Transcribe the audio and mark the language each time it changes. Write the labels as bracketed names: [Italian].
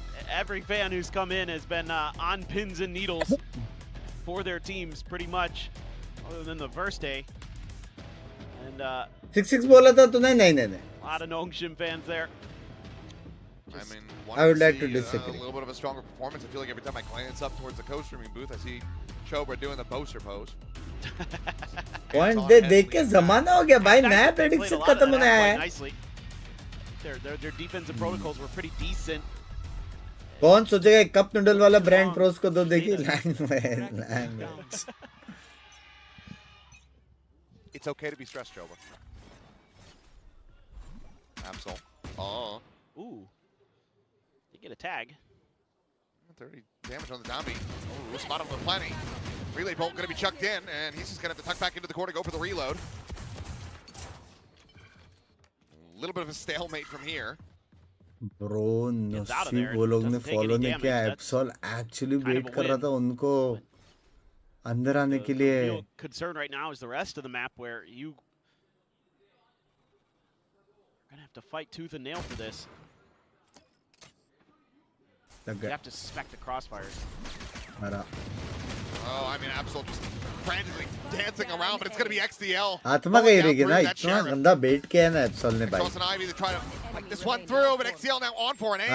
[English] Every fan who's come in has been on pins and needles for their teams pretty much, other than the first day. And [Hindi] 6-6 बोला था तूने नहीं. [English] a lot of Nongshim fans there. I mean, I would like to see disagree. a little bit of a stronger performance. I feel like every time I glance up towards the co-streaming booth, I see Chobra doing the poster pose. [Hindi] Point देख के ज़माना हो गया भाई नया prediction खत्म होने आया है. [English] Nicely. Their defensive protocols were pretty decent. [Hindi] कौन सोचेगा एक कप नूडल वाला ब्रांड प्रोस को दो देखिए language. [English] It's okay to be stressed, Chobra. Absol. Oh. Ooh. They get a tag. 30 damage on the zombie. Oh, spot him with plenty. Relay bolt going to be chucked in, and he's just going to have to tuck back into the corner, go for the reload. A little bit of a stalemate from here. [Hindi] Bro, नसीब वो लोग ने follow नहीं किया. एप्सॉल actually wait कर रहा था उनको अंदर आने के लिए. [English] The real concern right now is the rest of the map where you are going to have to fight tooth and nail for this. You have to suspect the crossfires. Oh, I mean, Absol just frantically dancing around, but it's going to be XDL. [Hindi] आत्मा का ही रहेगी ना इतना गंदा बेट किया है ना एप्सॉल ने भाई. [English] Cross and Ivy to try to like this one through, but XDL now on for an ace.